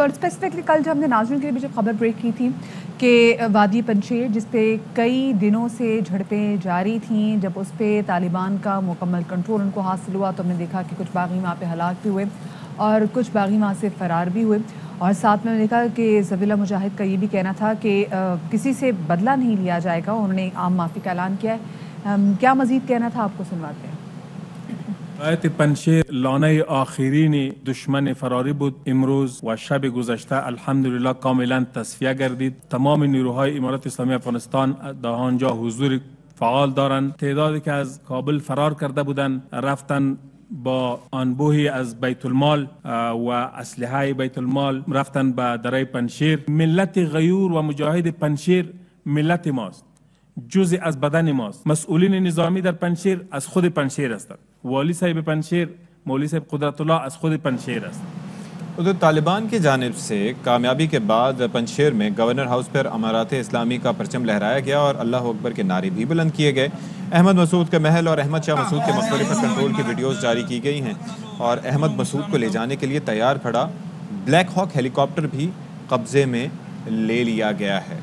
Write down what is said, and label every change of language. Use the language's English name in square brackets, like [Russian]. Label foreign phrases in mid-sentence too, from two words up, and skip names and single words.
[Urdu] اور اسپیسیفکلی کل جو ہم نے ناظرین کے لیے بھی جو خبر بریک کی تھی کہ وادی پنجشیر جس پہ کئی دنوں سے جھڑپیں جاری تھیں، جب اس پہ طالبان کا مکمل کنٹرول ان کو حاصل ہوا تو ہم نے دیکھا کہ کچھ باغی وہاں پہ ہلاک بھی ہوئے اور کچھ باغی وہاں سے فرار بھی ہوئے. اور ساتھ میں دیکھا کہ ذبیح اللہ مجاہد کا یہ بھی کہنا تھا کہ کسی سے بدلہ نہیں لیا جائے گا. انہوں نے عام معافی کا اعلان کیا ہے. کیا مزید کہنا تھا، آپ کو سنواتے ہیں. [Persian] ولایت پنجشیر لانه آخرین دشمن فراری بود. امروز و شب گذشته الحمدلله کاملا تصفیه گردید. تمام نیروهای امارت اسلامی افغانستان در آنجا حضور فعال دارند. تعدادی که از کابل فرار کرده بودند رفتن با انبوهی از بیت المال و اسلحه بیت المال رفتن به درای پنجشیر. ملت غیور و مجاهد پنجشیر ملت ماست، جزء از بدن ماست. مسئولین نظامی در پنجشیر از خود پنجشیر هستند. والی صاحب پنجشیر مولوی صاحب قدرت اللہ از خود پنجشیر است. [Urdu] ادھر طالبان کی جانب سے کامیابی کے بعد پنجشیر میں گورنر ہاؤس پر امارات اسلامی کا پرچم لہرایا گیا اور اللہ اکبر کے نعرے بھی بلند کیے گئے. احمد مسعود کے محل اور احمد شاہ مسعود کے مقبرے پر کنٹرول کی ویڈیوز جاری کی گئی ہیں، اور احمد مسعود کو لے جانے کے لیے تیار کھڑا بلیک ہاک ہیلی کاپٹر بھی قبضے میں لے لیا گیا ہے.